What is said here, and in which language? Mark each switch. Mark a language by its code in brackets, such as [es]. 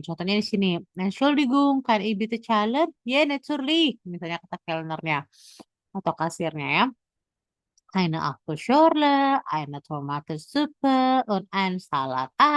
[id] Contohnya di sini, [de] Entschuldigung, kann ich bitte zahlen? Ja, natürlich. [id] Misalnya kata kelnernya atau kasirnya ya. [de] Eine Apfelschorle, eine Tomatensuppe und ein Salat.